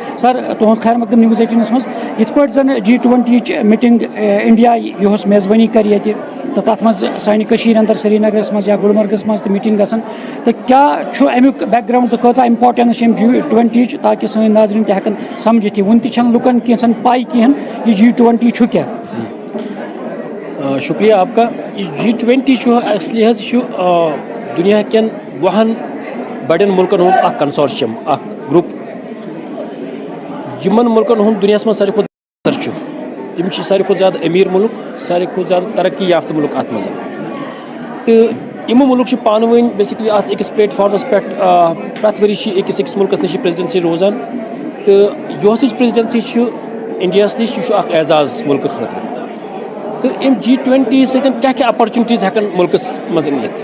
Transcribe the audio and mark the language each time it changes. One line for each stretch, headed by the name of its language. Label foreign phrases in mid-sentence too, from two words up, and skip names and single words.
Kashmiri: سر تُہُنٛد خیر مقدم نِوٕز 18 منٛز یِتھ پٲٹھۍ زن G20 یِچ میٖٹنگ انڈیا یۄس میزبٲنی کرِ ییٚتہِ تہٕ تتھ منٛز سانہِ کٔشیٖر انٛدر سرینگرس منٛز یا گُلمرگس منٛز تہِ میٖٹنگ گژھان تہٕ کیاہ چھُ امیُک بیک گراوُنڈ تہٕ کۭژاہ اِمپاٹنس چھِ أمۍ G20 یِچ تاکہِ سٲنۍ ناظریٖن تہِ ہٮ۪کن سمجھِتھ یہِ وُنہِ تہِ چھنہٕ لُکن کینٛژھن پاے کِہینۍ یہِ G20 چھُ کیاہ.
Urdu: شکریہ آپ کا.
Kashmiri: یہ G20 چھُ اصلی حظ چھُ دُنیا کٮ۪ن 10 بڑٮ۪ن مُلکن ہُنٛد اکھ کنسورشیم اکھ گروپ یِمن مُلکن ہُنٛد دُنیاہس منٛز ساروی کھۄتہٕ چھُ تِم چھِ ساروی کھۄتہٕ زیادٕ أمیٖر مُلک ساروی کھۄتہٕ زیادٕ ترقی یافتہٕ مُلک اتھ منٛز تہٕ یِمو مُلک چھِ پانہٕ ؤنۍ بیسِکلی اتھ أکِس پلیٹ فارمس پٮ۪ٹھ پرٛٮ۪تھ ؤری چھِ أکِس مُلکس نِش پریزڈنسی روزان تہٕ یۄسٕچ پریزڈنسی چھِ انڈیاہس نِش یہِ چھُ اکھ اعزاز مُلکہٕ خٲطرٕ تہٕ اَمہِ G20 سۭتۍ کیاہ اپرچُنٹیٖز ہٮ۪کن مُلکس منٛز أنِتھ.